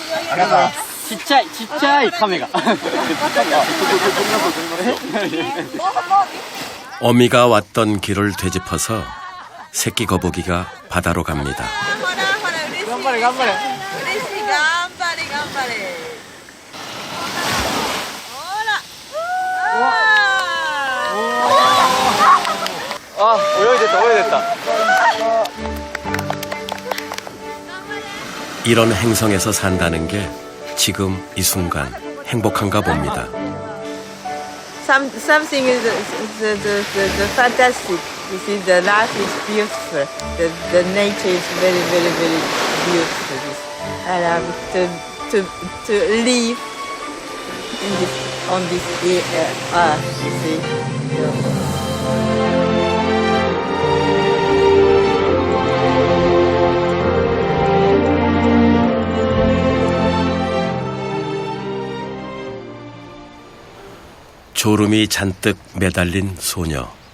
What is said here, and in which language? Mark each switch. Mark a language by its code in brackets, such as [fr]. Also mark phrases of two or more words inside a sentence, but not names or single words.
[ja] ちっちゃい亀が [ko] 어미가 왔던 길을 되짚어서 새끼 거북이가 바다로 갑니다. [ja] 頑張れ頑張れ 아,泳いでた。 [ko] 이런 행성에서 산다는 게 지금 이 순간 행복한가 봅니다. [en] Something is the fantastic. You see, the life is beautiful. The nature is very, very, very beautiful. And to live in this, on this earth, you see. [ko] 졸음이 잔뜩 매달린 소녀.